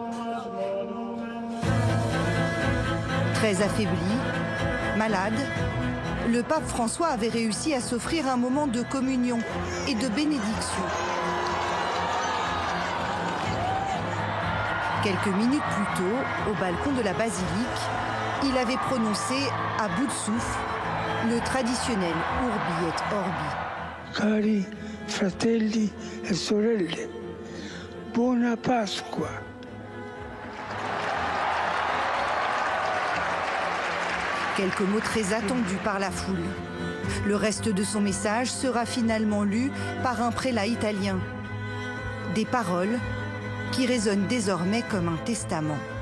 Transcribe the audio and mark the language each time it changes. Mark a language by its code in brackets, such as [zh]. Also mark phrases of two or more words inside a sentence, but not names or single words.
[fr] Très affaibli, malade, le pape François avait réussi à s'offrir un moment de communion et de bénédiction. Quelques minutes plus tôt, au balcon de la basilique, il avait prononcé, à bout de souffle, le traditionnel [la] Urbi et Orbi. [it] Cari fratelli e sorelle, buona Pasqua. [fr] Quelques mots très attendus par la foule. Le reste de son message sera finalement lu par un prélat italien. Des paroles qui résonnent désormais comme un testament.